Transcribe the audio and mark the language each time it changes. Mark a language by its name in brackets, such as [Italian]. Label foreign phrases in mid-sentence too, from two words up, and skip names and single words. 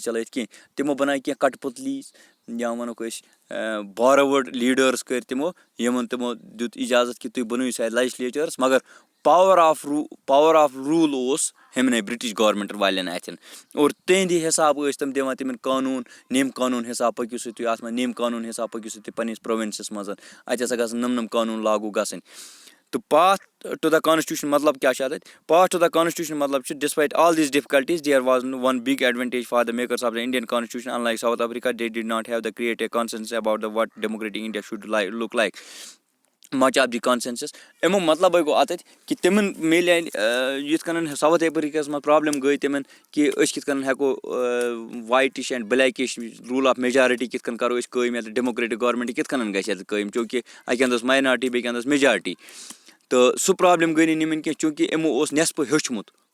[Kashmiri] چلٲیِتھ کینٛہہ تِمو بَناے کینٛہہ کَٹ پُتلیٖز یا وَنوکھ أسۍ باروٲڈ لیٖڈٲرٕس کٔرۍ تِمو یِمن تِمو دیُت اِجازت کہِ تُہۍ بَنٲیِو سا لیجِسلیچٲرٕس مگر [English] power of rule [Kashmiri] اوس ہُمنٕے [English] British government [Kashmiri] والٮ۪ن اَتھٮ۪ن اور تِہنٛدِ حِساب ٲسۍ تِم دِوان تِمن قانوٗن نیم قانوٗن حِساب پٔکِو سا تُہۍ اَتھ منٛز نیم قانوٗن حِساب پٔکِو سا تُہۍ پنٛنِس پرٛووِنسَس منٛز اَتہِ ہسا گژھن نَم قانوٗن لاگوٗ گژھٕنۍ تہٕ [English] path to the constitution [Kashmiri] مطلب کیٛاہ چھُ اَتھ [English] path to the constitution [Kashmiri] مطلب چھُ [English] despite all these difficulties there was one big advantage for the makers of the Indian constitution unlike South Africa they did not have the create a consensus about the what democratic India should look like much of the consensus [Kashmiri] اَمیُک مطلبٕے گوٚو اَتٮ۪تھ کہِ تِمن میلے یِتھ کٔنۍ ساوُتھ اَفریٖقاہَس منٛز پرٛابلِم گٔے تِمن کہِ أسۍ کِتھ کٔنۍ ہٮ۪کو [English] whitish and blackish rule of majority [Kashmiri] کِتھ کٔنۍ کَرو أسۍ قٲیِم یَتھ [English] democratic government [Kashmiri] کِتھ کٔنۍ گژھِ یَتھ قٲیِم چوٗنٛکہِ اَکہِ اَنٛدٕ ٲس ماینارٹی بیٚکہِ اَنٛدٕ ٲس میجارٹی تہٕ سُہ پرٛابلِم گٔے نہٕ یِمن کینٛہہ چوٗنٛکہِ یِمو اوس نٮ۪صفہٕ ہیوٚچھمُت